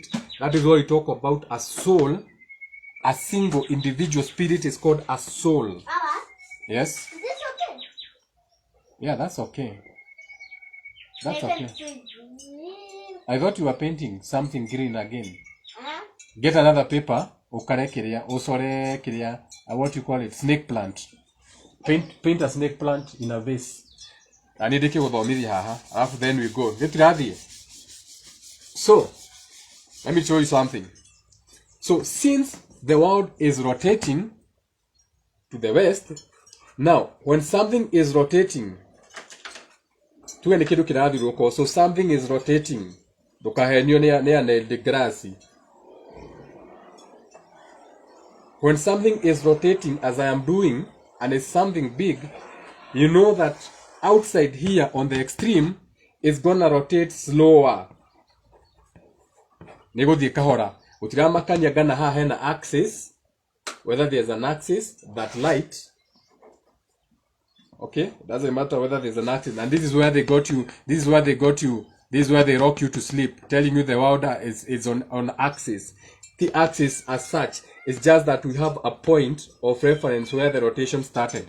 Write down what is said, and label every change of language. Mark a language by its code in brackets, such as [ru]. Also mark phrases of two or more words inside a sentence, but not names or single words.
[en] That is why we talk about a soul. A single individual spirit is called a soul. Papa, yes? is this okay? Yeah, that's okay. That's I can okay. see green. I thought you were painting something green again. Huh? Get another paper. [mer] Ukare kiria, usore kiria, [en] what you call it, snake plant. Paint a snake plant in a vase. I need to go after then we go. Get ready. So, let me show you something. So, since the world is rotating to the west, now, when something is rotating, so something is rotating. When something is rotating, as I am doing, and it's something big, you know that outside here on the extreme is gonna rotate slower. [mer] Negodhi kahora. Utiramakanya gana ha hena axis, [en] whether there's an axis, that light. Okay, doesn't matter whether there's an axis, and this is where they got you. This is where they got you. This is where they rock you to sleep, telling you the world is on axis. The axis as such is just that we have a point of reference where the rotation started.